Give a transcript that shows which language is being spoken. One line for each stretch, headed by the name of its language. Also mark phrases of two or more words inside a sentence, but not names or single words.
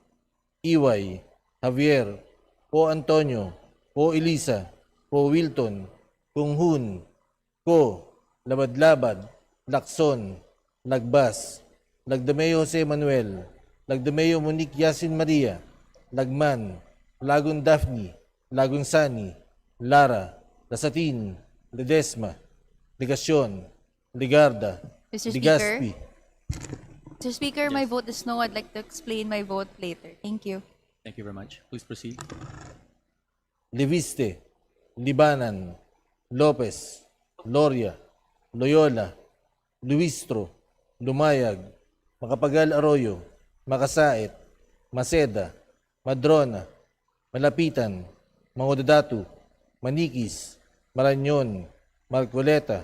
English: Iway, Javier, Po Antonio, Po Elisa, Po Wilton, Kunghun, Ko, Labad-Labad, Lacson, Lagbas, Lagdameo Jose Manuel, Lagdameo Monique Yasin Maria, Lagman, Lagun Daphne, Lagun Sani, Lara, Lasatin, Ledesma, Ligacion, Ligarda, Mr. Ligaspi. Mr. Speaker, my vote is no. I'd like to explain my vote later. Thank you. Thank you very much. Please proceed. Leviste, Libanan, Lopez, Loria, Loyola, Luistro, Lumayag, Makapagal Arroyo, Makasait, Maceda, Madrona, Malapitan, Mangodadatu, Manikis, Maranyon, Marcoleta,